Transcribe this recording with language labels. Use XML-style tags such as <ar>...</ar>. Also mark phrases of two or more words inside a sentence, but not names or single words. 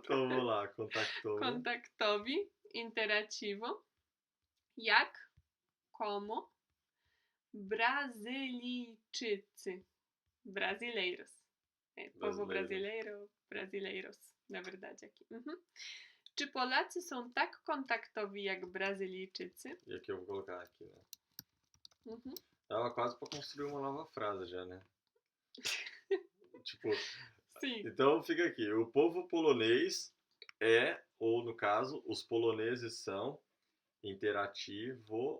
<pt>Então vamos lá, contactou. Kontaktowi, interativo.</pt> <pl>Jak, como. Brazylijczycy.</pl> <pt>Brasileiros. Povo brasileiro, brasileiros, na verdade, aqui. Uhum.</pt> <pl>Czy Polacy są tak kontaktowi jak Brazylijczycy?</pl> <pt>E aqui eu vou colocar aqui, né? Uhum. Tava quase pra construir uma nova frase já, né? Tipo, Sim. então fica aqui. O povo polonês é, ou no caso, os poloneses são interativo.</pt>